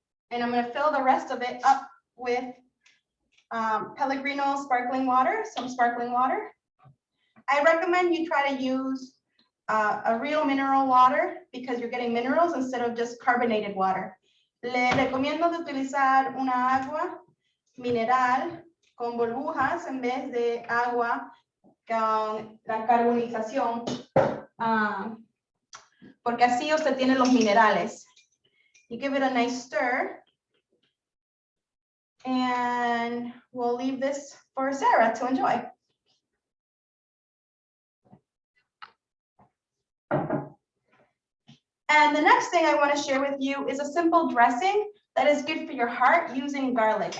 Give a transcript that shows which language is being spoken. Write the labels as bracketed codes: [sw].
[en] And I'm going to fill the rest of it up with Pellegrino sparkling water, some sparkling water. I recommend you try to use a real mineral water because you're getting minerals instead of just carbonated water. [es] Le recomiendo de utilizar una agua mineral con burbujas en vez de agua con la carbonización, porque así usted tiene los minerales. [en] You give it a nice stir, and we'll leave this for Sarah to enjoy. And the next thing I want to share with you is a simple dressing that is good for your heart using garlic.